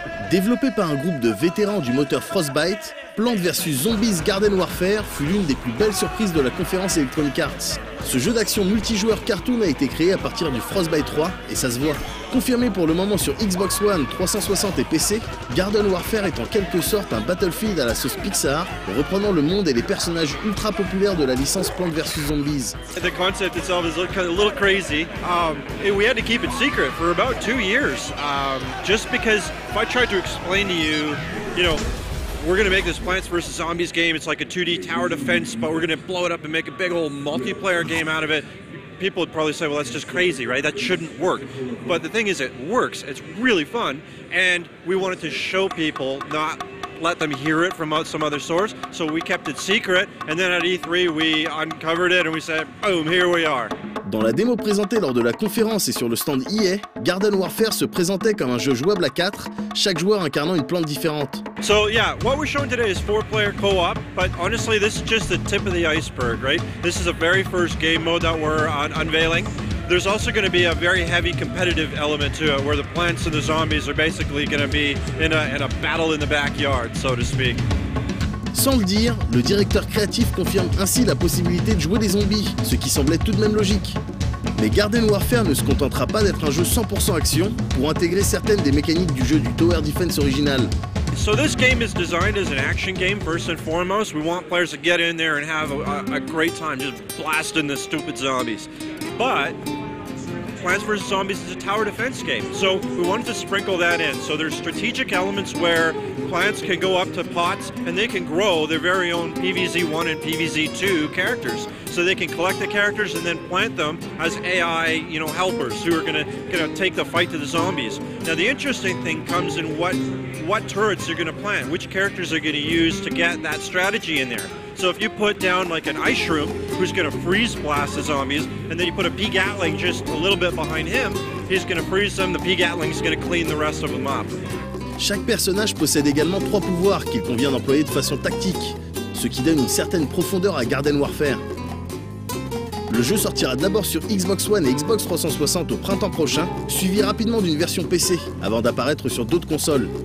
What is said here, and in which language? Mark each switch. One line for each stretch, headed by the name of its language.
French: Développé par un groupe de vétérans du moteur Frostbite, Plants vs Zombies Garden Warfare fut l'une des plus belles surprises de la conférence Electronic Arts. Ce jeu d'action multijoueur cartoon a été créé à partir du Frostbite 3 et ça se voit. Confirmé pour le moment sur Xbox One, 360 et PC, Garden Warfare est en quelque sorte un Battlefield à la sauce Pixar, reprenant le monde et les personnages ultra populaires de la licence Plants vs Zombies.
English: The concept itself is a little crazy. We had to keep it secret for about 2 years, just because if I tried to explain to you, you know, we're going to make this Plants vs. Zombies game. It's like a 2D tower defense, but we're going to blow it up and make a big old multiplayer game out of it. People would probably say, well, that's just crazy, right? That shouldn't work. But the thing is, it works. It's really fun. And we wanted to show people, not let them hear it from some other source. So we kept it secret. And then at E3, we uncovered it and we said, boom, here we are.
French: Dans la démo présentée lors de la conférence et sur le stand EA, Garden Warfare se présentait comme un jeu jouable à 4, chaque joueur incarnant une plante différente.
English: So yeah, what we're showing today is 4-player co-op, but honestly this is just the tip of the iceberg, right? This is the very first game mode that we're unveiling. There's also going to be a very heavy competitive element to it, where the plants and the zombies are basically going to be in a battle in the backyard, so to speak.
French: Sans le dire, le directeur créatif confirme ainsi la possibilité de jouer des zombies, ce qui semblait tout de même logique. Mais Garden Warfare ne se contentera pas d'être un jeu 100% action pour intégrer certaines des mécaniques du jeu du Tower Defense original.
English: So this game is designed as an action game first and foremost. We want players to get in there and have a great time just blasting the stupid zombies. But Plants vs. Zombies is a tower defense game. So we wanted to sprinkle that in. So there's strategic elements where plants can go up to pots and they can grow their very own PVZ1 and PVZ2 characters. So they can collect the characters and then plant them as AI, helpers who are gonna take the fight to the zombies. Now the interesting thing comes in what turrets they're gonna plant, which characters they're gonna use to get that strategy in there. So if you put down like an ice shroom who's gonna freeze blast the zombies, and then you put a P-Gatling just a little bit behind him, he's gonna freeze them, the P-Gatling's gonna clean the rest of them up.
French: Chaque personnage possède également 3 pouvoirs qu'il convient d'employer de façon tactique, ce qui donne une certaine profondeur à Garden Warfare. Le jeu sortira d'abord sur Xbox One et Xbox 360 au printemps prochain, suivi rapidement d'une version PC, avant d'apparaître sur d'autres consoles.